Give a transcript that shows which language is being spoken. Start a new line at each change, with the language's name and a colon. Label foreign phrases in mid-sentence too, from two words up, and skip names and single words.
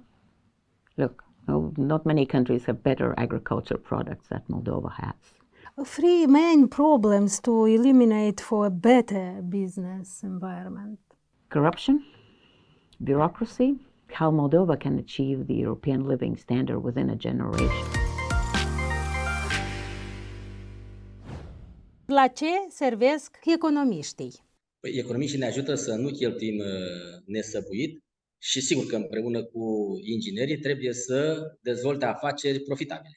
English: Look, not many countries have better agriculture products that Moldova has. 3 main problems to eliminate for a better business environment. corruption, bureaucracy, how Moldova can achieve the European living standard within a generation.
Romanian: La ce servesc economiștii? Păi, economiștii ne ajută să nu cheltuim nesăbuit și sigur că împreună cu inginerii trebuie să dezvolte afaceri profitabile.